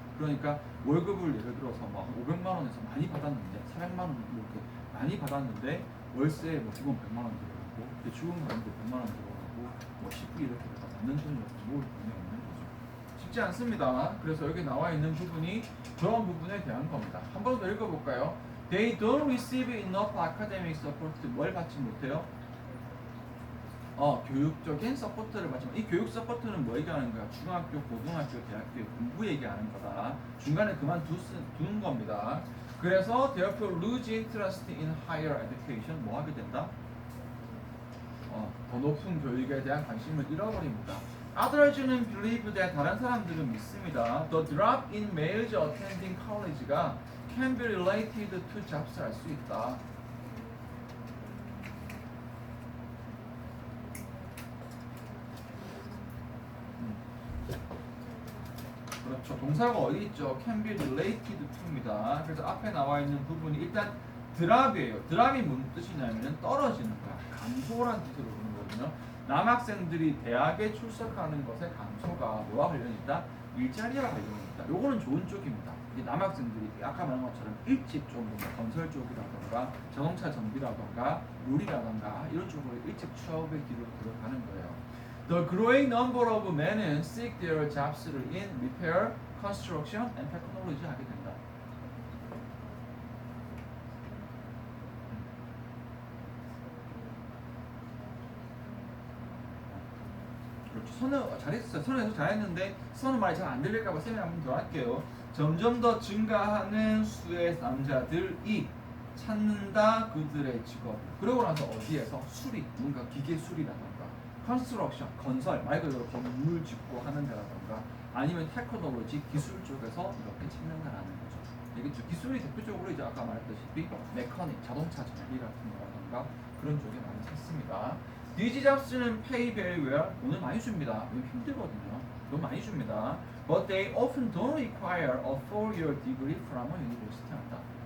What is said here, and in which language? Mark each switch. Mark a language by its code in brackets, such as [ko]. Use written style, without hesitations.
[ko] 그러니까 월급을 예를 들어서 막 500만 원에서 많이 받았는데 400만 원 이렇게 많이 받았는데 월세에 뭐 기본 100만 원 들어가고 대출금 가는데 100만 원 들어가고 뭐 식비 이렇게 받는 돈으로 모을 돈이 없는 거죠. 쉽지 않습니다. 그래서 여기 나와 있는 부분이 그런 부분에 대한 겁니다. 한 번 더 읽어볼까요? [en] They don't receive enough academic support. [ko] 뭘 받지 못해요? 교육적인 서포트를 받지만 이 교육 서포트는 뭐 얘기하는 거야? 중학교, 고등학교, 대학교의 공부 얘기하는 거다. 중간에 그만두는 겁니다. 그래서 [en] therefore lose interest in higher education [ko] 뭐 하게 된다? 더 높은 교육에 대한 관심을 잃어버립니다. Others는 [en] believe that [ko] 다른 사람들은 믿습니다. [en] The drop in males attending college가 can be related to jobs [ko] 할 수 있다. 그렇죠. 동사가 어디 있죠? [en] can be related to입니다. [ko] 그래서 앞에 나와 있는 부분이 일단 드랍이에요. 드랍이 무슨 뜻이냐면 떨어지는 거야. 감소란 뜻으로 보는 거거든요. 남학생들이 대학에 출석하는 것의 감소가 뭐와 관련이 있다? 일자리와 관련이 있다. 요거는 좋은 쪽입니다. 이 남학생들이 아까 말한 것처럼 일찍 좀 건설 쪽이라던가 자동차 정비라던가 요리라던가 이런 쪽으로 일찍 취업의 길로 들어가는 거예요. [en] The growing number of men seek their jobs를 in repair, construction, and technology [ko] 하게 된다. 그렇죠. 선우 잘했어요. 선우에서 잘했는데 선우 말이 잘 안 들릴까봐 쌤이 한 번 더 할게요. 점점 더 증가하는 수의 남자들이 찾는다 그들의 직업. 그러고 나서 어디에서 수리, 뭔가 기계 수리라던가 컨스트럭션, 건설, 말 그대로 건물 짓고 하는 데라던가 아니면 테크놀로지, 기술 쪽에서 이렇게 찾는다라는 거죠. 알겠죠? 기술이 대표적으로 이제 아까 말했다시피 메커닉, 자동차 정비 같은 거라던가 그런 쪽에 많이 찾습니다. [en] These jobs는 pay very well. [ko] 돈을 많이 줍니다. 이거 힘들거든요. 돈 많이 줍니다. [en] But they often don't require a 4-year degree from a university [ko] 한다.